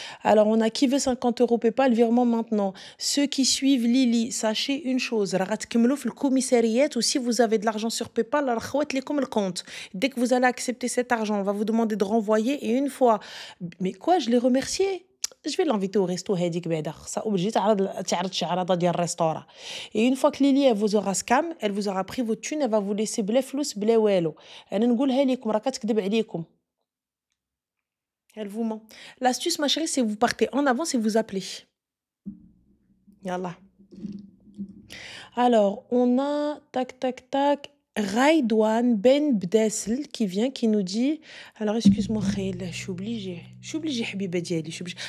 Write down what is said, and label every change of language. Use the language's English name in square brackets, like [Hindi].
[French] Alors, on a qui veut 50 euros PayPal, virement maintenant. Ceux qui suivent Lily, sachez une chose. Le commissariat, ou si vous avez de l'argent sur PayPal, comme le compte. Dès que vous allez accepter cet argent, on va vous demander de renvoyer. Et une fois. Mais quoi, je l'ai remercié. Je vais l'inviter au resto [Arabic] هذيك بعدا خصها obligé تعرض شي عرضه ديال الريستورا. [French] Et une fois que Lily elle vous aura scam, elle vous aura pris votre thune, elle va vous laisser [Arabic] بلا فلوس بلا والو. انا نقولها لكم راه كتكذب عليكم. [French] Elle vous ment. L'astuce ma chérie, c'est vous partez en avance et vous appelez. Yallah. Alors, on a tac tac tac Raïdouane Ben Bdessel qui vient, qui nous dit, alors excuse-moi Khail, je suis obligée [Arabic] Habiba Diali, [French] je suis obligée.